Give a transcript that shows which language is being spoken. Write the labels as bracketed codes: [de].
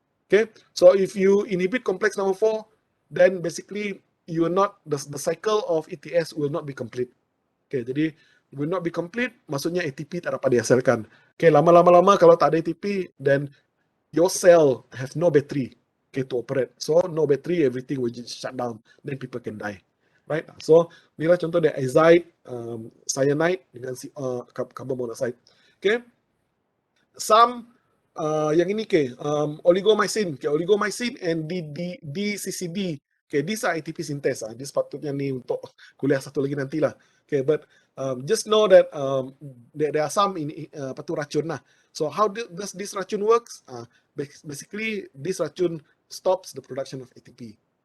[en] Okay, so if you inhibit complex number 4, then basically you will not, the cycle of ETS will not be complete. [ms] Okay, jadi [en] will not be complete, [ms] maksudnya ATP tak dapat dihasilkan. [en] Okay, [ms] lama-lama kalau tak ada ATP, [en] then your cell have no battery, okay, to operate. So no battery, everything will just shut down, then people can die. Right? [ms] So inilah contoh dari azide, cyanide dengan carbon monoxide. [en] Okay, some [ms] yang ini [en] oligomycin, oligomycin and DCCD. Okay, these are ATP synthase. [ms] This patutnya ni untuk kuliah satu lagi nantilah. [en] Okay, but just know that there are some racun lah. So how does this racun works? Basically, this racun stops the production of ATP.